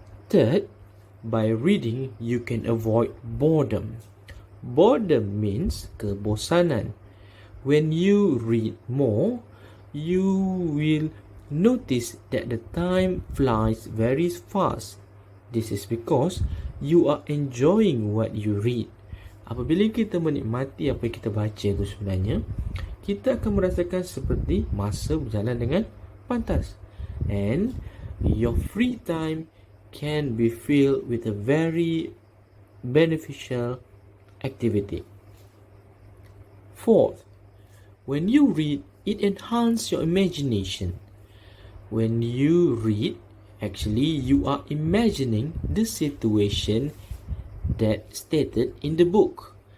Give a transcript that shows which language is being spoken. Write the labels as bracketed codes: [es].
[en] Third, by reading, you can avoid boredom. Boredom means kebosanan. When you read more, you will notice that the time flies very fast. This is because you are enjoying what you read. [ms] Apabila kita menikmati apa yang kita baca itu sebenarnya, kita akan merasakan seperti masa berjalan dengan pantas. [en] And your free time can be filled with a very beneficial activity. Fourth, when you read, it enhances your imagination. When you read, actually you are imagining the situation that stated in the book.